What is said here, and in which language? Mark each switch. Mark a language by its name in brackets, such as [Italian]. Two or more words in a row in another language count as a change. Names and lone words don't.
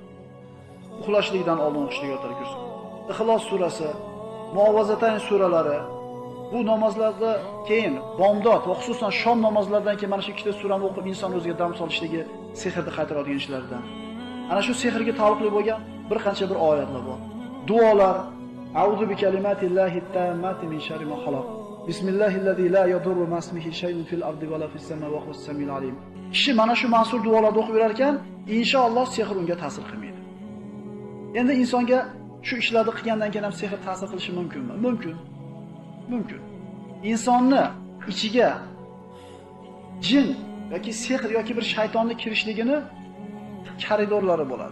[Uzbek] Uxlashlikdan oldin o'qishlik oyatul kursi. Ixlos surasi, Muovazatayn suralari, bu namozlarda keyin bomdod va xususan shom namozlaridan keyin mana shu ikkita surani o'qib inson o'ziga dam solishligi sehrni qaytaradigan ishlardan. Ana shu sehrga taalluqli bo'lgan bir qancha bir oyatlar bor. Duolar: [Arabic] أعوذ بكلمات الله التامات من شر ما خلق. بسم الله الذي لا يضر مع اسمه شيء في الأرض ولا في السماء وهو السميع العليم. [Uzbek] Kishi mana shu mansur duolarni o'qib yurar ekan, inshaalloh sehr unga ta'sir qilmaydi. Endi insonga shu ishlarni qilgandan keyin ham sehr ta'sir qilishi mumkinmi? Mumkin. Insonni ichiga jin yoki sehr yoki bir shaytonni kirishligini koridorlari bo'ladi.